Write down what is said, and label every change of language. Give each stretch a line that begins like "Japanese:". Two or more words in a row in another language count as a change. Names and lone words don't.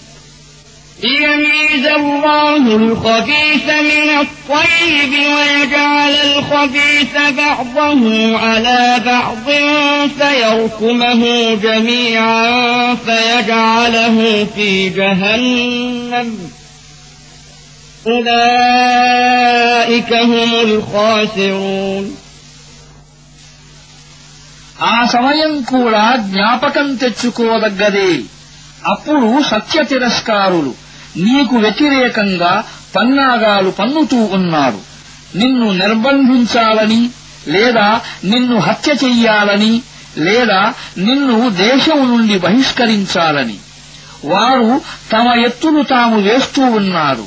Arabic: ليميز الله الخبيث من الطيب ويجعل الخبيث بعضه على بعض فيركمه جميعا فيجعله في جهنم أولئك هم الخاسرون
Telugu: ఆ సమయం కూడా జ్ఞాపకం తెచ్చుకోదగ్గదే. అప్పుడు సత్య తిరస్కారులు నీకు వ్యతిరేకంగా పన్నాగాలు పన్నుతూ ఉన్నారు. నిన్ను నిర్బంధించాలని లేదా నిన్ను హత్య చెయ్యాలని లేదా నిన్ను దేశం నుండి బహిష్కరించాలని వారు తమ ఎత్తులు తాము వేస్తూ ఉన్నారు.